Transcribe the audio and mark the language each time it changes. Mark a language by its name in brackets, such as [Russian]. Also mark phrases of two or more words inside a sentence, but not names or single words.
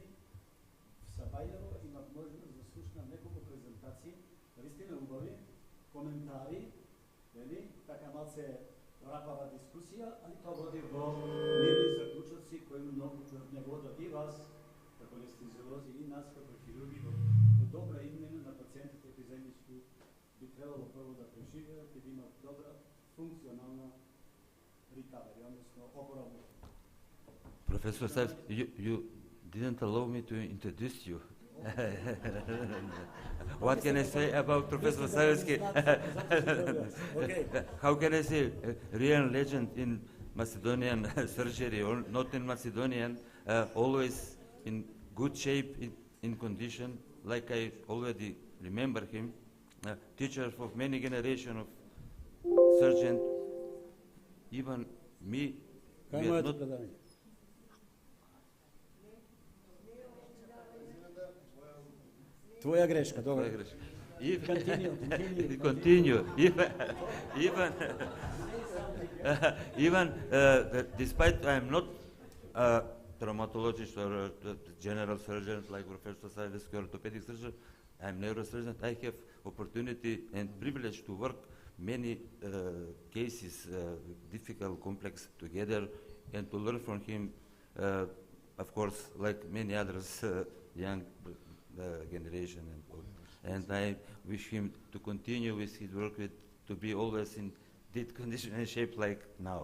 [Macedonian] В Сабајево имав можност да слушнам неколку презентации, наистина убави, коментари, нели, така малце рапава дискусија, али тоа води во мирни заклучоци кои многу не водат и вас, како анестезиолози, и нас како хирурги, во добра имена на пациентите кои заеднички би требало прво да преживеат и да имат добра функционална recovery, [Serbian] odnosno oporavak. [English] Professor Sav, you didn't allow me to introduce you. What can I say about Professor Savevski? How can I say real legend in Macedonian surgery, or not in Macedonian, always in good shape, in condition, like I already remember him, teacher of many generations of surgeons. Even me, we are not... [Macedonian] Твоја грешка, добро. Твоја грешка. [English] Continue. Even despite I am not a traumatologist or a general surgeon like Professor Savevski, orthopedic surgeon, I am neurosurgeon. I have opportunity and privilege to work many cases, difficult, complex together, and to learn from him, of course, like many others, young generation, and I wish him to continue with his work, to be always in good condition and shape like now.